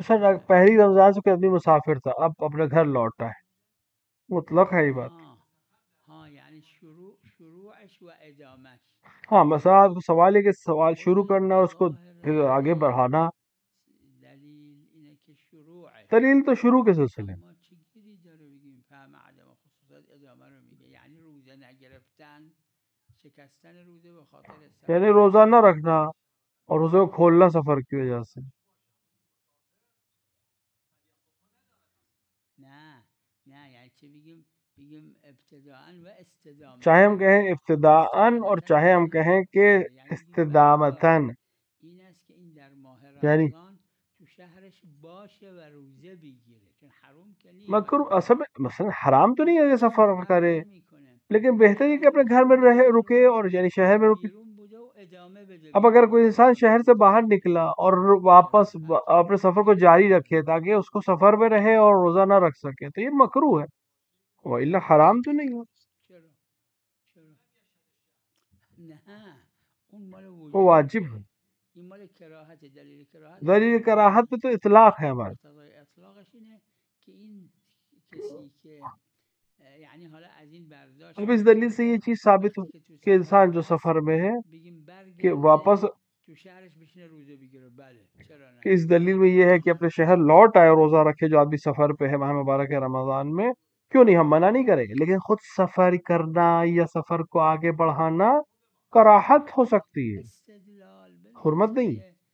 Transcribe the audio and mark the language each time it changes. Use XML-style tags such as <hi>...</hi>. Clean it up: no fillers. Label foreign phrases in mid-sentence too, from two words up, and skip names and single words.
<ur>سر پہلی رمضان سے کوئی آدمی مسافر تھا اب اپنے گھر لوٹا ہے مطلق ہے یہ بات.</ur> <fa>ہاں یعنی شروعش و ادامش</fa> <ur>ہاں مثلا آپ کو سوال ہے کہ سوال شروع کرنا اس کو پھر آگے بڑھانا</ur> <fa>دلیل اینه که شروعه</fa> <ur>دلیل تو شروع کے سلسلے میں</ur> <fa>ما چگیری داره بگیم فهم عدم خصوصیت ادامه رو میگه یعنی روزه نگرفتن شکستن روزه به خاطر</fa> <ur>یعنی روزہ نہ رکھنا اور روزے کو کھولنا سفر کی وجہ سے.</ur> <fa>نه یعنی چی بگیم</fa> <ar>ابتداءً و استدامة</ar> <ur>چاہے ہم کہیں ابتداءً اور چاہے ہم کہیں کہ استدامتاً</ur> <fa>این است که این در ماه یعنی رمضان تو شهرش باشه و روزه بگیره چون حرام که نیست</fa> <ur>مکروه اصل مثلا حرام تو نہیں ہے کہ سفر کرے لیکن بہتر ہے کہ اپنے گھر میں رکے اور یعنی شہر میں رکے. اب اگر کوئی انسان شہر سے باہر نکلا اور واپس اپنے سفر کو جاری رکھے تاکہ اس کو سفر میں رہے اور روزہ نہ رکھ سکے تو یہ مکروہ ہے وَإِلَّا حرام تو نہیں ہے وہ واجب ہے. دلیل کراہت پہ تو اطلاق ہے ہمارے</ur> <fa>اطلاقش اینه که این کسی که یعنی حالا از این برداشت</fa> <ur>اب اس دلیل سے یہ چیز ثابت ہو کہ انسان جو سفر میں ہے</ur> <fa>بگیم برگرد</fa> <ur>کہ واپس کہ اس دلیل میں یہ ہے کہ اپنے شہر لوٹ آئے اور روزہ رکھے جو آدمی سفر پہ ہے ماہ مبارک ہے رمضان میں، کیوں نہیں، ہم منع نہیں کریں گے، لیکن خود سفر کرنا یا سفر کو آگے بڑھانا کراہت ہو سکتی ہے، حرمت نہیں ہے۔</ur>